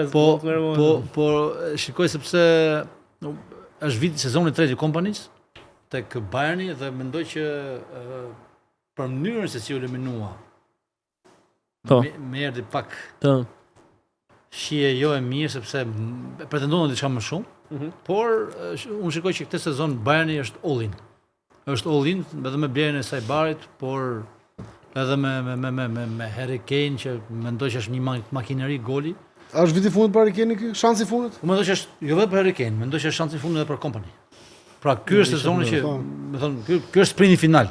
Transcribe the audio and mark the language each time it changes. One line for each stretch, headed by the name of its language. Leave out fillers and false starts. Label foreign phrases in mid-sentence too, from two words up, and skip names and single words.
Albanian: Po shikoj sepse është viti sezoni i tretë i kompanisë tek Bayerni dhe mendoj që për mënyrën se si u eliminua. Më erdhi pak. Shije jo e mirë sepse pretendon diçka më shumë. Por unë shikoj që këtë sezon Bayerni është all-in. Është all-in edhe me blerjen e Sajbarit, por edhe me Harry Kane që mendoj që është një makineri goli. A është viti i fundit për Harry Kane ky? Shansi i fundit? Unë mendoj që është jo vetëm për Harry Kane, mendoj që është shansi i fundit edhe për Kompani. Pra ky është sezoni që, më thon, ky është sprinti final.